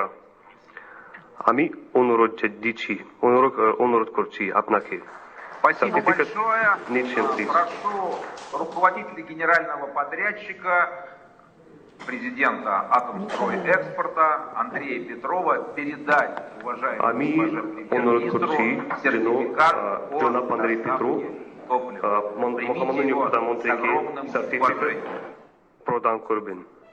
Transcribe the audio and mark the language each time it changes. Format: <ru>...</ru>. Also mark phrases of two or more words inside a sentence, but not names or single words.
<bn>আমি অনুরোধ করছি আপনাকে সার্টিফিকেট নিচ্ছেন প্লিজ।</bn> <ru>прошу руководителя генерального подрядчика, президента Атомстройэкспорта Андрея Петрова передать</ru> <bn>আমি</bn> <ru>уважаемому</ru> <bn>অনুরোধ করছি</bn> <ru>премьер-министру</ru> <bn>যেন</bn> <ru>сертификат</ru> <bn>জনাব আন্দ্রেই পেট্রো</bn> <ru>топлива.</ru> <bn>মহামাননীয়</bn> <ru>Примите его с</ru> <bn>প্রধানমন্ত্রীকে</bn> <ru>огромным</ru> <bn>সার্টিফিকেট</bn> <ru>уважением.</ru> <bn>প্রদান করবেন।</bn>